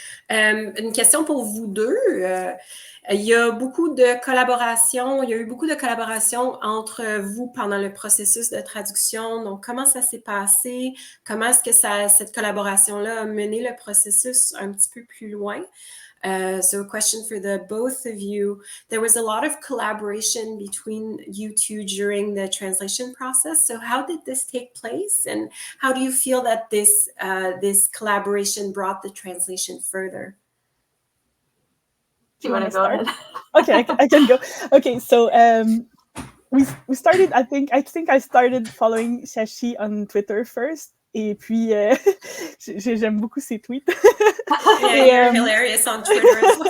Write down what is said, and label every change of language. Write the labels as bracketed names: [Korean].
[French] Une question pour vous deux. Il y a eu beaucoup de collaborations entre vous pendant le processus de traduction. Donc, comment ça s'est passé? Comment est-ce que cette collaboration-là a mené le processus un petit peu plus loin? [English] So a question for the both of you. There was a lot of collaboration between you two during the translation process. So how did this take place? And how do you feel that this collaboration brought the translation further? Do you want to go ahead? Okay, I can go. Okay, so we started, I think I started following Shashi on Twitter first. [French] Et puis, j'aime beaucoup ses tweets. [English] Yeah, you're hilarious on Twitter as well.